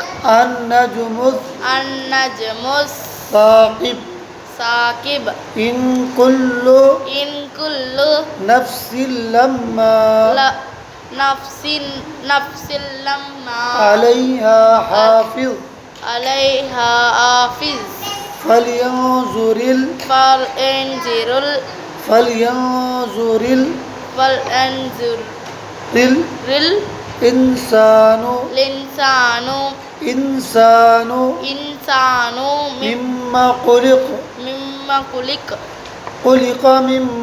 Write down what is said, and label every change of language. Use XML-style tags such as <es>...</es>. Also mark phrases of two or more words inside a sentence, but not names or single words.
<ar>అన్నజుముస్ అన్నజ్ముస్ సాకిబ్ సాకిబ్ إن كل نفس لما نفس لما عليها حافظ عليها حافظ فلينظر الإنسان مما خلق خلق من</ar>